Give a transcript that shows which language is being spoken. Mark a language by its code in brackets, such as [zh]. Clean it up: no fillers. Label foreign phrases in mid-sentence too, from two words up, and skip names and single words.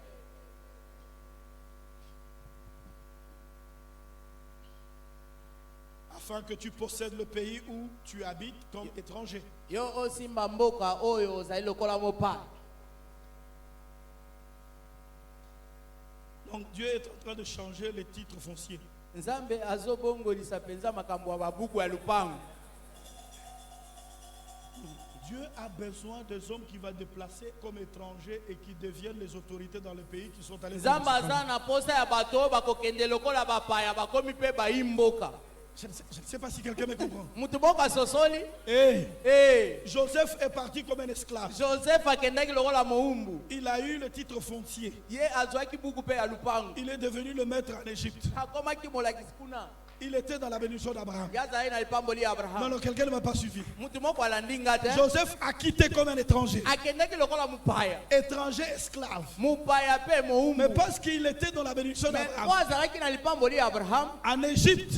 [fr] Afin que tu possèdes le pays où tu habites comme étranger. Donc Dieu est en train de changer les titres fonciers. [ln] Nzambe azobongolisa penza makambo ya babuku ya lupango. [fr] Dieu a besoin des hommes qui vont déplacer comme étrangers et qui deviennent les autorités dans le pays qui sont allés. [ln] Nzambe azana posa ya bato bakokende lokola bapaya bakomi pe baimboka. [fr] Je ne sais pas si quelqu'un me comprend. [ln] Mutuboka sosoli. [fr] Joseph est parti comme un esclave. [ln] Joseph akendaki lokola moumbu. [fr] Il a eu le titre foncier. [ln] Ye azwaki buku pe ya lupango. [fr] Il est devenu le maître en Égypte. [ln] Akomaki molakisi kuna. [fr] Il était dans la bénédiction d'Abraham. Non, non, quelqu'un ne m'a pas suivi. Joseph Joseph a quitté comme un étranger. Étranger esclave. Mais parce qu'il était dans la bénédiction d'Abraham. En Égypte.